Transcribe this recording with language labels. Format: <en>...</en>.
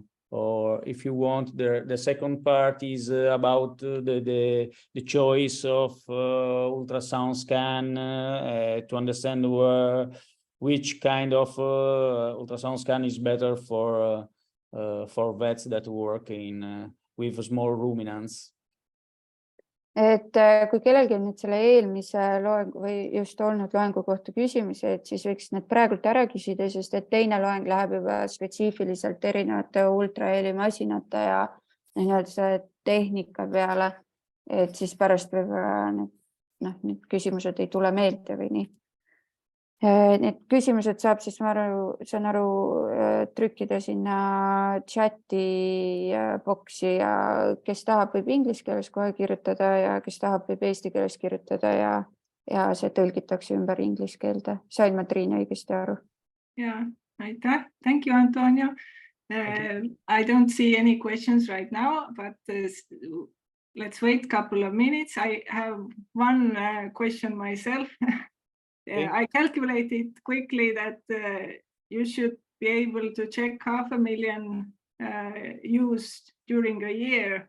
<en>Or if you want, the second part is about the choice of ultrasound scan to understand which kind of ultrasound scan is better for vets that work with small ruminants.</en> <et>Et kui kellelgi on nüüd selle eelmise loengu või just olnud loengu kohta küsimusi, et siis võiks need praegult ära küsida, sest et teine loeng läheb juba spetsiifiliselt erinevate ultrahelimasinate ja tehnika peale, et siis pärast võib-olla need küsimused ei tule meelde või nii. Need küsimused saab siis, saan aru, trükkida sinna chati boksi ja kes tahab, võib inglise keeles kohe kirjutada ja kes tahab, võib eesti keeles kirjutada ja see tõlgitakse ümber inglise keelde. Sain ma, Triin, õigesti aru?</et> <en>Yeah,</en> <et>aitäh.</et> <en>Thank you, Antonio. I don't see any questions right now, but let's wait a couple of minutes. I have one question myself. I calculated quickly that you should be able to check 500,000 used during a year.</en>